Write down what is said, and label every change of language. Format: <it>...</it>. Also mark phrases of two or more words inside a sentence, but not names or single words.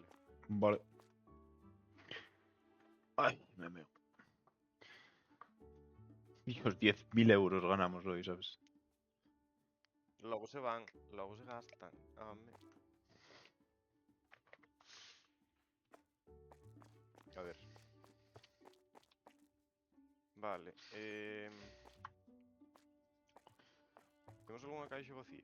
<es>Vale. Ay, me meo. Dios, 10.000 euros ganamos hoy, ¿sabes?</es> <gl>Logo se van, logo se gastan. Home. A ver. Vale. Temos algunha caixa vacía?</gl>